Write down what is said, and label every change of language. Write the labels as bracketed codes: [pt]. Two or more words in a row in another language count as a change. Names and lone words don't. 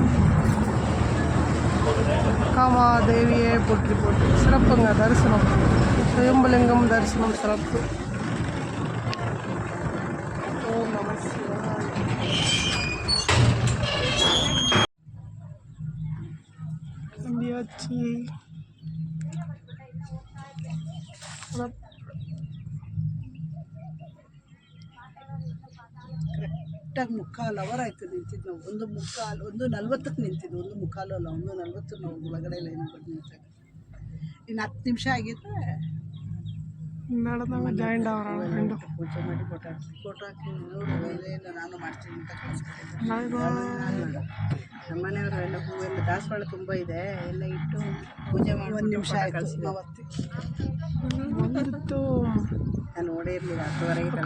[ta] காமாதேவியே போற்றி போற்றி. சிறப்புங்க தரிசனம். சுயம்பலிங்கம் தரிசனம் சிறப்பு. ஓம் நம சிவாய. வந்தியாச்சு. [kn] ಕರೆಕ್ಟಾಗಿ 3/4 ಅವರ್ ಆಯಿತು ನಿಂತಿದ್ದು ನಾವು. 1:40ಕ್ಕೆ ನಿಂತಿದ್ದು, 1:45 ಅಲ್ಲ 1:40 ನಾವು ಒಳಗಡೆ ಲೈನ್ ಬಂದು ನಿಂತಾಗ. ಇನ್ನು 10 ನಿಮಿಷ ಆಗಿದ್ರೆ [ta] நடந்தாங்க ஜாயிண்ட் ஆகிறாங்க ரெண்டும். [kn] ಪೂಜೆ ಮಾಡಿ ಫೋಟೋ ಹಾಕಿ ನೋಡು ಏನು ನಾನು ಮಾಡ್ತೀನಿ ಅಂತ ಕಳಿಸ್ಕೊಟ್ಟಿದ್ದೆ. ನಮ್ಮ ಮನೆಯವರು ಎಲ್ಲ ಹೂವೆಲ್ಲ ದಾಸವಾಳ ತುಂಬ ಇದೆ, ಎಲ್ಲ ಇಟ್ಟು ಪೂಜೆ ಮಾಡಿ 1 ನಿಮಿಷ ಆಯಿತು. [ta] வந்துட்டு [kn] ನಾನು ನೋಡೇ ಇರಲಿಲ್ಲ 10:30